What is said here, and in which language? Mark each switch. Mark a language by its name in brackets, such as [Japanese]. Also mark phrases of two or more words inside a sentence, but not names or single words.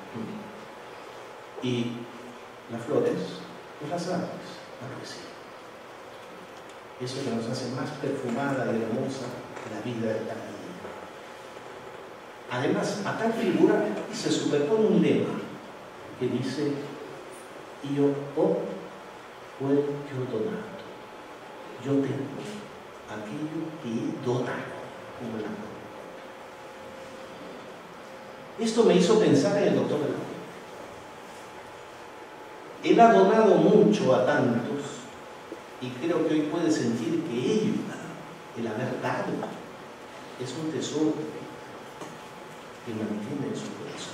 [Spanish] Y las flores, pues las aves, la poesía. Eso que nos hace más perfumada y hermosa la vida de cada día. Además, a tal figura se superpone un lema que dice: [Italian] Io ho quel che ho donato. [Spanish] Yo tengo aquello que he donado, como el amor. Esto me hizo pensar en el doctor de la Puente. Él ha donado mucho a tantos y creo que hoy puede sentir que ello, el haber dado, es un tesoro que mantiene en su corazón.